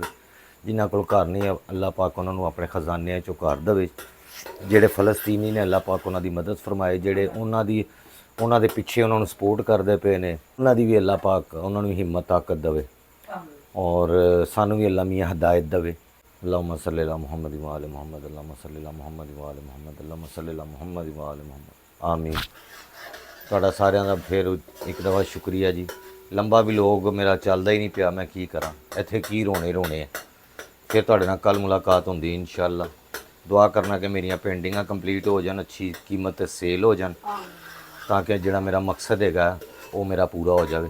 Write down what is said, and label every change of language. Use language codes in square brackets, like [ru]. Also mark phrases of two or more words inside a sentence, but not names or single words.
[pa] ਜਿਨ੍ਹਾਂ ਕੋਲ ਘਰ ਨਹੀਂ, ਅੱਲਾਹ ਪਾਕ ਉਹਨਾਂ ਨੂੰ ਆਪਣੇ ਖਜ਼ਾਨਿਆਂ 'ਚੋਂ ਘਰ ਦੇਵੇ। ਜਿਹੜੇ ਫਲਸਤੀਨੀ ਨੇ, ਅੱਲਾਹ ਪਾਕ ਉਹਨਾਂ ਦੀ ਮਦਦ ਫਰਮਾਏ। ਜਿਹੜੇ ਉਹਨਾਂ ਦੇ ਪਿੱਛੇ ਉਹਨਾਂ ਨੂੰ ਸਪੋਰਟ ਕਰਦੇ ਪਏ ਨੇ, ਉਹਨਾਂ ਦੀ ਵੀ ਅੱਲਾਹ ਪਾਕ ਉਹਨਾਂ ਨੂੰ ਹਿੰਮਤ ਤਾਕਤ ਦੇਵੇ ਔਰ ਸਾਨੂੰ ਵੀ ਅੱਲਾਹ ਮੀਆਂ ਹਦਾਇਤ ਦੇਵੇ। [ar] اللهم صل على محمد وآل محمد، اللهم صل على محمد وآل محمد، اللهم صل على محمد وآل محمد. [pa] आमीन। ਤੁਹਾਡਾ ਸਾਰਿਆਂ ਦਾ ਫਿਰ ਇੱਕ ਦਫਾ ਸ਼ੁਕਰੀਆ ਜੀ। ਲੰਬਾ ਵੀ ਲੋਗ ਮੇਰਾ ਚੱਲਦਾ ਹੀ ਨਹੀਂ ਪਿਆ, ਮੈਂ ਕੀ ਕਰਾਂ, ਇੱਥੇ ਕੀ ਰੋਣੇ ਆ। ਫਿਰ ਤੁਹਾਡੇ ਨਾਲ ਕੱਲ ਮੁਲਾਕਾਤ ਹੁੰਦੀ ਇਨਸ਼ਾਅੱਲਾ। ਦੁਆ ਕਰਨਾ ਕਿ ਮੇਰੀਆਂ ਪੇਂਟਿੰਗਾਂ ਕੰਪਲੀਟ ਹੋ ਜਾਣ, ਅੱਛੀ ਕੀਮਤ ਤੇ ਸੇਲ ਹੋ ਜਾਣ, ਤਾਂ ਕਿ ਜਿਹੜਾ ਮੇਰਾ ਮਕਸਦ ਹੈਗਾ ਉਹ ਮੇਰਾ ਪੂਰਾ ਹੋ ਜਾਵੇ।